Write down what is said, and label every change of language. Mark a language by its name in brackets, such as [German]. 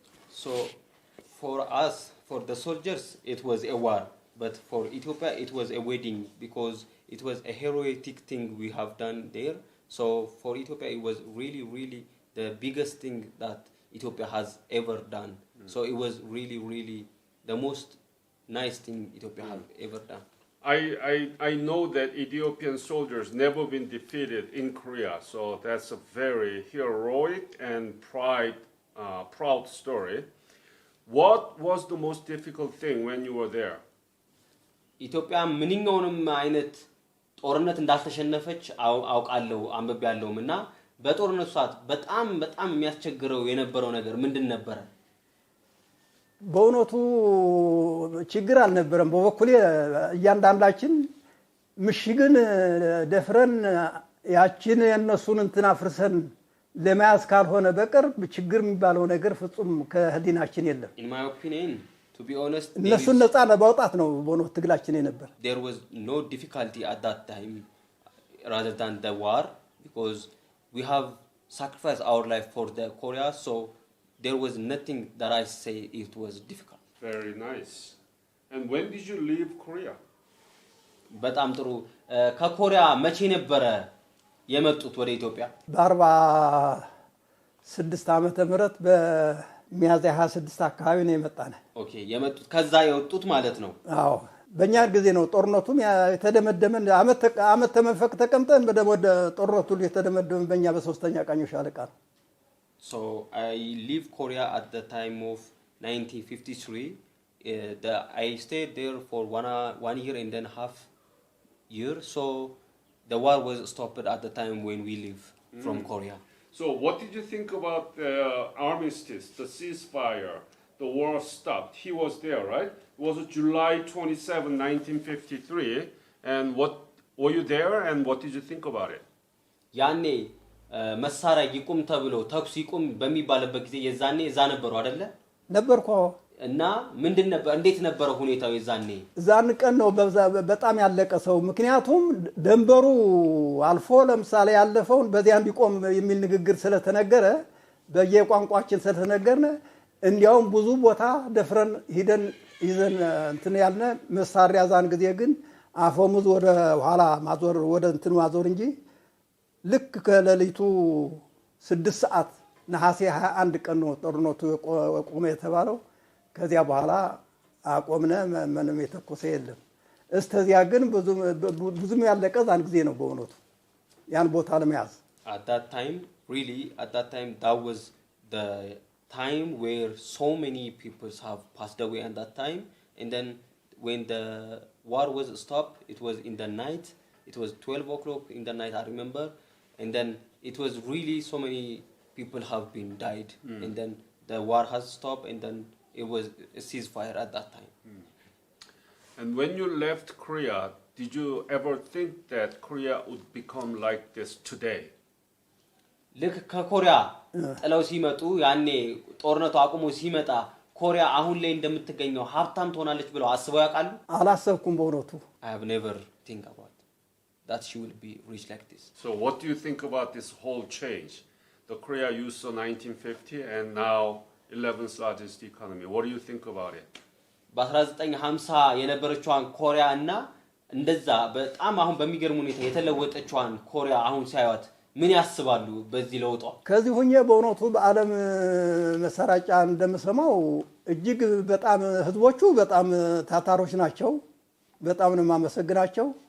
[English] so for us for the soldiers it was a war but for Ethiopia it was a wedding because it was a heroic thing we have done there so for Ethiopia it was really the biggest thing that Ethiopia has ever done so it was really the most nice thing Ethiopia has ever done I know that Ethiopian soldiers never been defeated in Korea so that's a very heroic and proud story what was the most difficult thing when you were there [Amharic] ኢትዮጵያ ምንኛውንም አይነት ጦርነት እንዳልተሸነፈች አውቃለሁ አንበብያለሁምና በጦርነቱ ሰዓት በጣም የሚያስቸግረው የነበረው ነገር ምንድን ነበር በእውነቱ ችግር አልነበረም በበኩሌ እያንዳንዳችን ምሽግን ደፍረን ያችን የነሱን እንትና ፍርሰን ለማያስ ካልሆነ በቀር ችግር የሚባለው ነገር ፍጹም ከህሊናችን የለም [English] in my opinion to be honest [Amharic] እነሱን ነፃ ለማውጣት ነው በእውነቱ ትግላችን የነበር [English] there was no difficulty at that time rather than the war because we have sacrificed our life for the Korea so there was nothing that I say it was difficult very nice and when did you leave Korea [Amharic] በጣም ጥሩ ከኮሪያ መቼ ነበር የመጡት ወደ ኢትዮጵያ በ46 ዓመተ ምህረት በሚያዝያ 26 አካባቢ ነው የመጣነ ኦኬ የመጡት ከዛ የወጡት ማለት ነው አዎ በእኛ ጊዜ ነው ጦርነቱም የተደመደመን አመት ተመፈቅ ተቀምጠን ወደ ጦርነቱ የተደመደመን በእኛ በሶስተኛ ቃኙ ሻለቃ ነው [English] so I leave Korea at the time of 1953 I stayed there for 1 year and then half year so the war was stopped at the time when we leave from Korea So what did you think about the armistice, the ceasefire, the war stopped? He was there, right? It was July 27, 1953. And what were you there? And what did you think about it? [Amharic] ያኔ መሳሪያ ይቁም ተብሎ ተኩስ ይቁም በሚባልበት ጊዜ የዛኔ እዛ ነበሩ አይደለ? ነበርኩ። እና ምንድን ነበር እንዴት ነበር ሁኔታው የዛኔ? ዛን ቀን ነው በጣም ያለቀ ሰው። ምክንያቱም ደንበሩ አልፎ ለምሳሌ ያለፈውን በዚያ እንዲቆም የሚል ንግግር ስለተነገረ በየቋንቋችን ስለተነገርነ እንዲያውም ብዙ ቦታ ደፍረን ሂደን ይዘን እንትን ያልነ መሳሪያ ዛን ጊዜ ግን አፈሙዝ ወደ ኋላ ማዞር ወደ እንትን ማዞር እንጂ ልክ ከሌሊቱ 6 ሰዓት ነሐሴ 21 ቀን ነው ጦርነቱ ቆመ የተባለው። ከዚያ በኋላ አቆምነ። ምንም የተኮሰ የለም። እስተዚያ ግን ብዙም ያለቀ ዛን ጊዜ ነው በእውነቱ ያን ቦታ ለመያዝ። [English] At that time, really, at that time, that was the time where so many people have passed away at that time. And then when the war was stopped, it was in the night. It was 12 o'clock in the night, I remember. And then it was really so many people have been died. And then the war has stopped, and then it was a ceasefire at that time. And when you left Korea, did you ever think that Korea would become like this today? [Amharic] ልክ ከኮሪያ ጥለው ሲመጡ ያኔ ጦርነቱ አቁሞ ሲመጣ ኮሪያ አሁን ላይ እንደምትገኘው ሀብታም ትሆናለች ብለው አስበው ያውቃሉ? አላሰብኩም በእውነቱ። [English] I have never think about that she will be rich like this. So what do you think about this whole change? The Korea you saw 1950 and now 11th largest economy. What do you think about it? [Amharic] በ1950 የነበረችዋን ኮሪያ እና እንደዛ በጣም አሁን በሚገርም ሁኔታ የተለወጠችዋን ኮሪያ አሁን ሲያዩት ምን ያስባሉ በዚህ ለውጧ? ከዚህ ሁኜ በእውነቱ በዓለም መሰራጫ እንደምሰማው እጅግ በጣም ህዝቦቹ በጣም ታታሮች ናቸው። በጣም ነው ማመሰግናቸው።